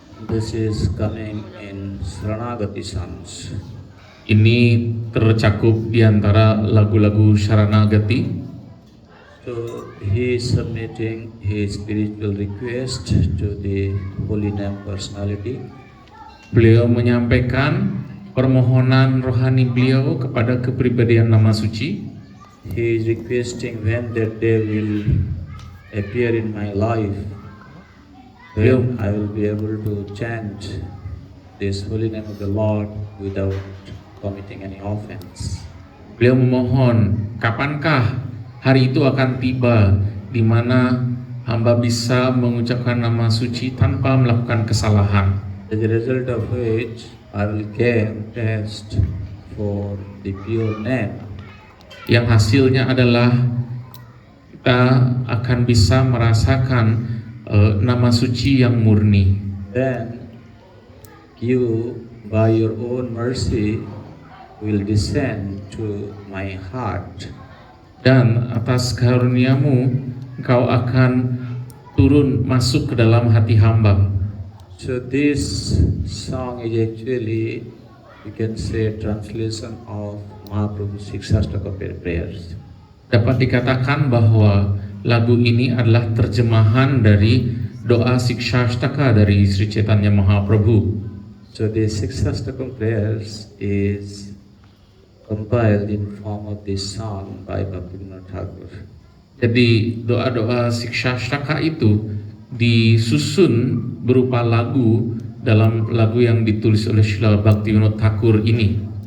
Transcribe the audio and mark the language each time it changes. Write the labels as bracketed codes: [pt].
[en] This is coming in Saranagati songs. [id] Ini tercakup di antara lagu-lagu Saranagati. [en] So he is submitting his spiritual request to the Holy Name Personality. [id] Beliau menyampaikan permohonan rohani beliau kepada kepribadian nama suci. [en] He is requesting when that day will appear in my life, when I will be able to chant this holy name of the Lord without committing any offense. [id] Beliau memohon, kapankah hari itu akan tiba di mana hamba bisa mengucapkan nama suci tanpa melakukan kesalahan. [en] As a result of which, I will gain taste for the pure name. [id] Yang hasilnya adalah kita akan bisa merasakan nama suci yang murni. [en] Then you, by your own mercy, will descend to my heart. [id] Dan atas karuniamu engkau akan turun masuk ke dalam hati hamba. [en] So this song is actually, you can say, translation of Mahaprabhu's Sikshastaka prayers. [id] Dapat dikatakan bahwa lagu ini adalah terjemahan dari doa Sikshastaka dari Sri Chaitanya Mahaprabhu. [en] So the Sikshastaka prayers is compiled in form of this song by Bhaktivinoda Thakur. [id] Jadi doa-doa Sikshastaka itu disusun berupa lagu dalam lagu yang ditulis oleh Srila Bhaktivinoda Thakur ini.